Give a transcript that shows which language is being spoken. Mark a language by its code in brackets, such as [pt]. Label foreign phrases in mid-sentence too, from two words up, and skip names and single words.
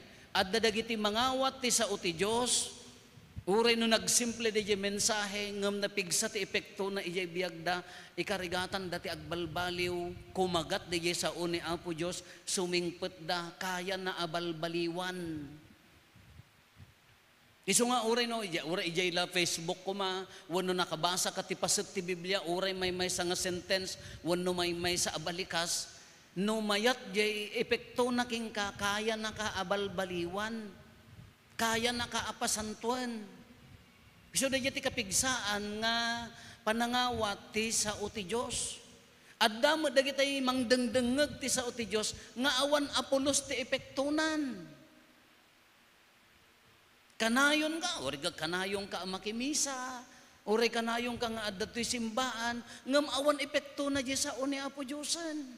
[ilo] Adda dagiti mangawat ti sao ti Dios. Uray no nagsimple di mensahe ngam napigsa ti epekto na ijay biagda ikarigatan dati agbalbaliw kumagat di sao ni Apo Dios sumingpet da kaya na abalbaliwan. Iso nga uray no, uray ijay la Facebook ko wano nakabasa ka ti paset ti Biblia, uray may sa nga sentence, wano may sa abalikas, no mayat jay epekto na king kaya na kaabalbaliwan, kaya na kaapasantuan. Iso da ti kapigsaan nga panangawat ti sao ti Dios. Adda mo dagitay mangdengdengeg ti sao ti Dios nga awan apulos ti epektunan. Kanayon ka, ori ka kanayon ka makimisa, ori kanayon ka nga adda to'y simbaan, ngam awan epekto na di sa ni Apo Diyosan.